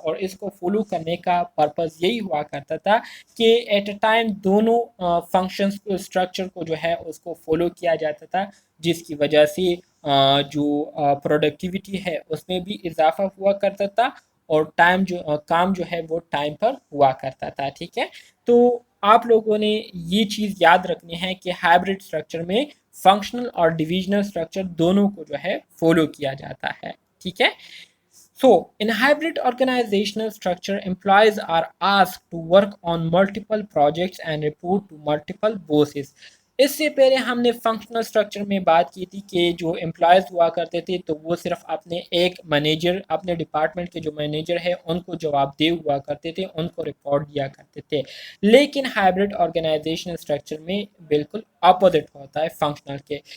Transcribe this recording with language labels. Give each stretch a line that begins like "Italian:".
Urdu: اور اس کو فالو کرنے کا پرپز یہی ہوا کرتا تھا کہ ایٹ اے ٹائم دونوں فنکشنز کو، اسٹرکچر کو جو ہے اس کو فالو کیا جاتا تھا، جس کی وجہ سے جو پروڈکٹیوٹی ہے اس میں بھی اضافہ ہوا کرتا تھا، اور کام جو ہے وہ ٹائم پر ہوا کرتا تھا، ٹھیک ہے. تو آپ لوگوں نے یہ چیز یاد رکھنی ہے کہ ہائبرڈ اسٹرکچر میں فنکشنل اور ڈویژنل اسٹرکچر دونوں کو جو ہے فالو کیا جاتا ہے، ٹھیک ہے.
English: So, in hybrid organizational structure, employees are asked to work on multiple projects and report to multiple bosses.
Urdu: اس سے پہلے ہم نے فنکشنل اسٹرکچر میں بات کی تھی کہ جو امپلائیز ہوا کرتے تھے تو وہ صرف اپنے ایک مینیجر، اپنے ڈپارٹمنٹ کے جو مینیجر ہے ان کو جواب دہ ہوا کرتے تھے، ان کو رپورٹ دیا کرتے تھے. لیکن ہائبرڈ آرگنائزیشنل اسٹرکچر میں بالکل اپوزٹ ہوتا ہے فنکشنل کے.